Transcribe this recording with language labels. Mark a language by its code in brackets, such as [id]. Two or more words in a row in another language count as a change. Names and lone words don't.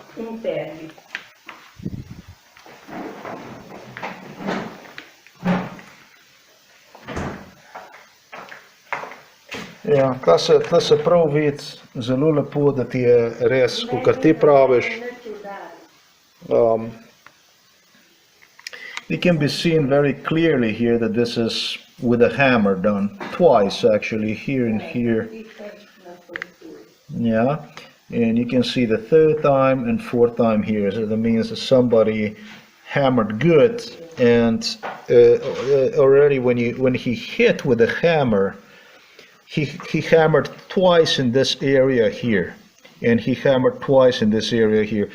[sl] Interni. Ja, tle se prav vidi zelo lepo, da ti je res, kakor ti praviš. [en] It can be seen very clearly here that this is with a hammer done, twice actually, here and here. Yeah, and you can see the third time and fourth time here, so that means that somebody hammered good, and already when he hit with the hammer, he hammered twice in this area here, and he hammered twice in this area here.